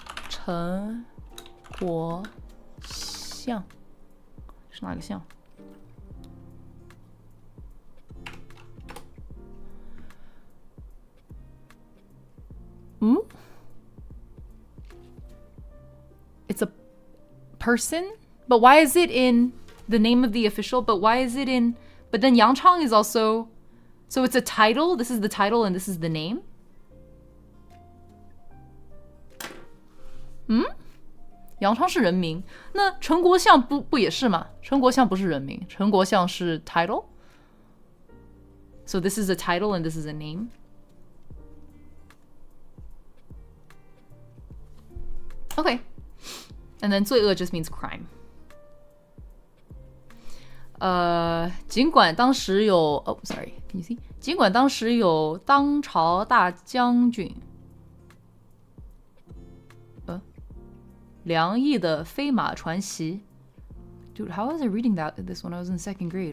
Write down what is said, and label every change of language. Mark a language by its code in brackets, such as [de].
[zh] 陈国相是哪个相 [en] It's a person? But why is it in the name of the official? But why is it in... But then Yang Chang is also... So it's a title? This is the title and this is the name? [zh] Yang Chang 是人名。那陈国相不也是吗？陈国相不是人名，陈国相是 title? [en] So this is a title and this is a name? Okay. And then 罪恶 just means crime. [zh] 尽管当时有 [en] Oh, sorry. Can you see? [zh] 尽管当时有当朝大将军梁毅的飞马传习 [en] Dude, how was I reading this when I was in second grade?